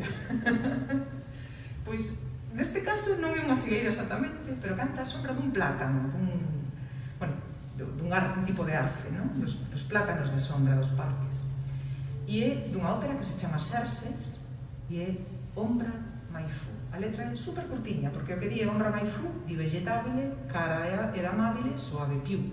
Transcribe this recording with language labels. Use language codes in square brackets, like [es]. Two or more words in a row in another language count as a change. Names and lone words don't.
[gl] Pois, neste caso non é unha figueira exactamente, pero canta a sombra dun plátano, dun tipo de arce, non? Dos plátanos de sombra dos parques. E é dunha ópera que se chama Xerxes e é Ombra mai fu. A letra é super curtiña, porque o que di é [it] ombra mai fu, di vegetabile, cara ed amabile, suave più.